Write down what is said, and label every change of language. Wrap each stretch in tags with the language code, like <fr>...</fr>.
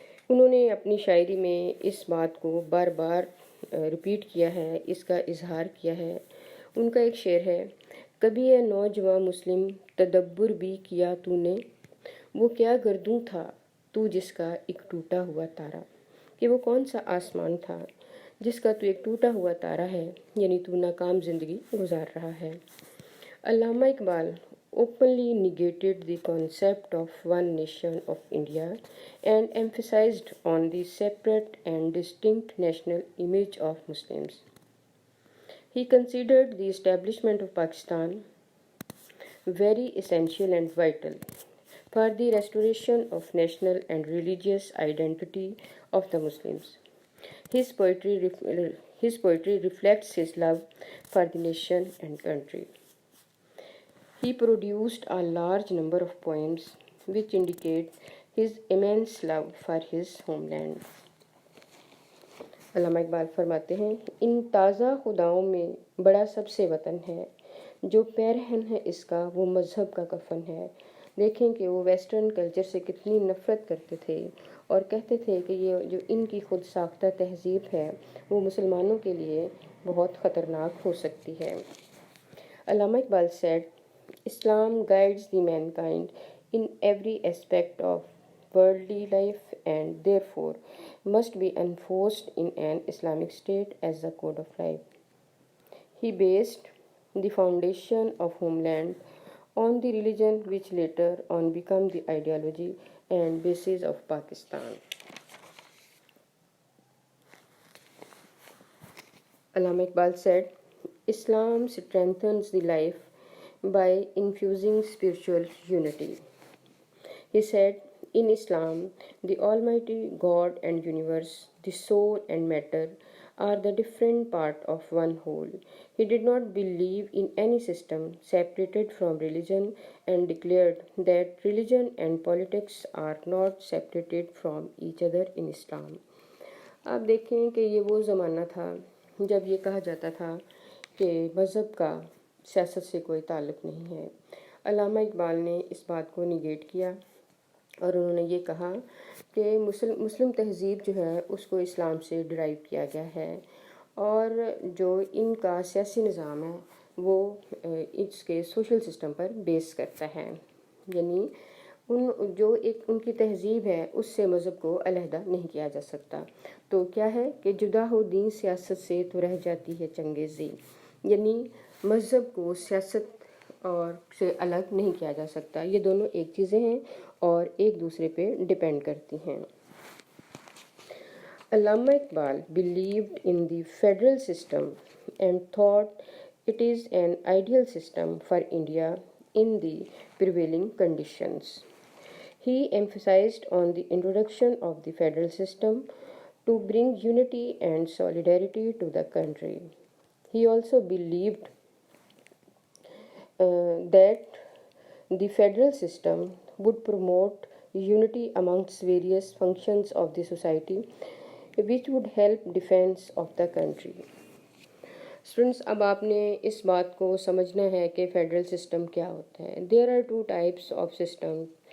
<ur>انہوں نے اپنی شاعری میں اس بات کو بار بار ریپیٹ کیا ہے، اس کا اظہار کیا ہے۔ ان کا ایک شعر ہے، کبھی اے نوجواں مسلم تدبر بھی کیا تو نے، وہ کیا گردوں تھا تو جس کا ایک ٹوٹا ہوا تارا، کہ وہ کون سا آسمان تھا جس کا تو ایک ٹوٹا ہوا تارا ہے، یعنی تو ناکام زندگی گزار رہا ہے۔</ur> <en>Allama Iqbal openly negated the concept of one nation of India and emphasized on the separate and distinct national image of Muslims. He considered the establishment of Pakistan very essential and vital for the restoration of national and religious identity of the Muslims. His poetry reflects his love for the nation and country. He produced a large number of poems which indicate his immense love for his homeland.</en> <ur>علامہ اقبال فرماتے ہیں، ان تازہ خداؤں میں بڑا سب سے وطن ہے، جو پیرہن ہے اس کا وہ مذہب کا کفن ہے۔ دیکھیں کہ وہ ویسٹرن کلچر سے کتنی نفرت کرتے تھے اور کہتے تھے کہ یہ جو ان کی خود ساختہ تہذیب ہے وہ مسلمانوں کے لیے بہت خطرناک ہو سکتی ہے۔</ur> <en>Allama Iqbal said, Islam guides the mankind in every aspect of worldly life and therefore must be enforced in an Islamic state as a code of life. He based the foundation of homeland on the religion which later on became the ideology and basis of Pakistan. Allama Iqbal said, Islam strengthens the life by infusing spiritual unity. He said, in Islam, the Almighty God and universe, the soul and matter, are the different part of one whole. He did not believe in any system separated from religion and declared that religion and politics are not separated from each other in Islam.</en> <ur>آپ دیکھیں کہ یہ وہ زمانہ تھا جب یہ کہا جاتا تھا کہ مذہب کا سیاست سے کوئی تعلق نہیں ہے۔ علامہ اقبال نے اس بات کو نیگیٹ کیا اور انہوں نے یہ کہا کہ مسلم تہذیب جو ہے اس کو اسلام سے ڈرائیو کیا گیا ہے اور جو ان کا سیاسی نظام ہے وہ اس کے سوشل سسٹم پر بیس کرتا ہے، یعنی ان کی تہذیب ہے اس سے مذہب کو علیحدہ نہیں کیا جا سکتا۔ تو کیا ہے کہ جدا ہو دین سیاست سے تو رہ جاتی ہے چنگیزی، یعنی مذہب کو سیاست اور سے الگ نہیں کیا جا سکتا، یہ دونوں ایک چیزیں ہیں اور ایک دوسرے پہ ڈیپینڈ کرتی ہیں۔</ur> <en>Allama Iqbal believed in the federal system and thought it is an ideal system for India in the prevailing conditions. He emphasized on the introduction of the federal system to bring unity and solidarity to the country. He also believed that the federal system would promote unity amongst various functions of the society, which would help defense of the country.</en> <ur>Students, اب آپ نے اس بات کو سمجھنا ہے کہ federal system کیا ہوتا ہے۔</ur> <en>There are two types of system.</en>